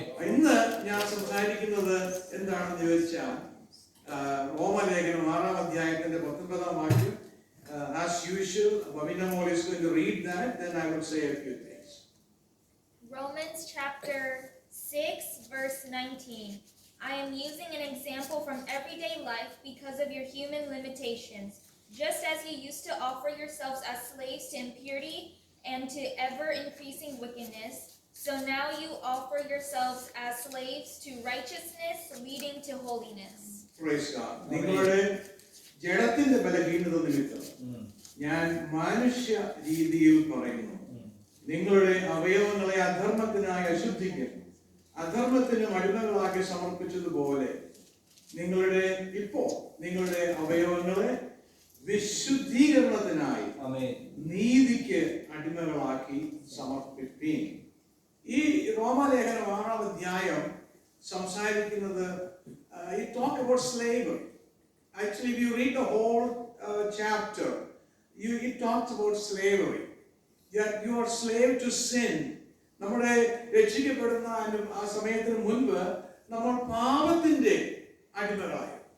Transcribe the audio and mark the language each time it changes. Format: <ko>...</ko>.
<ml>ഇന്ന് ഞാൻ സംസാരിക്കുന്നത് എന്താണെന്ന് ചോദിച്ചാൽ, റോമലേഖനം 6-ാം അധ്യായത്തിന്റെ 19-ാം വാക്യം.</ml> <en>As usual, Babina Mole is going to read that, then I will say a few things. Romans chapter 6 verse 19. I am using an example from everyday life because of your human limitations. Just as you used to offer yourselves as slaves to impurity and to ever-increasing wickedness, so now you offer yourselves as slaves to righteousness leading to holiness. Praise God.</en> <ml>നിങ്ങളുടെ ജഡത്തിന്റെ ബലഹീനത നിമിത്തം ഞാൻ മനുഷ്യ രീതിയിൽ പറയുന്നു, നിങ്ങളുടെ അവയവങ്ങളെ അധർമ്മത്തിനായി അശുദ്ധിക്ക് അധർമ്മത്തിനും അടിമകളാക്കി സമർപ്പിച്ചതുപോലെ നിങ്ങളുടെ അവയവങ്ങളെ വിശുദ്ധീകരണത്തിനായി നീതിക്ക് അടിമകളാക്കി സമർപ്പിപ്പീൻ. ഈ റോമാലേഖനം 6-ാം അധ്യായം സംസാരിക്കുന്നത്</ml> <en>it talk about slavery. Actually, if you read the whole chapter, it talks about slavery. You are slave to sin.</en> <ml>നമ്മുടെ രക്ഷിക്കപ്പെടുന്ന ആ സമയത്തിന് മുൻപ് നമ്മൾ പാപത്തിന്റെ അടിമകളായി.</ml>